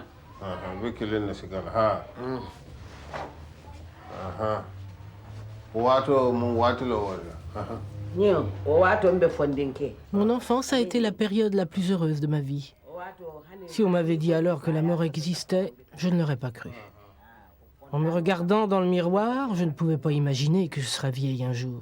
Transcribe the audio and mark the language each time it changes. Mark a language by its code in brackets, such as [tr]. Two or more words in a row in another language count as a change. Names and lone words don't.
[ff] ɓe kilin sigala ha wato mum watilo walla ñin o wato mbe fondinke. [fr] Mon enfance a été la période la plus heureuse de ma vie. Si on m'avait dit alors que la mort existait, je ne l'aurais pas cru. En me regardant dans le miroir, je ne pouvais pas imaginer que je serais vieille un jour.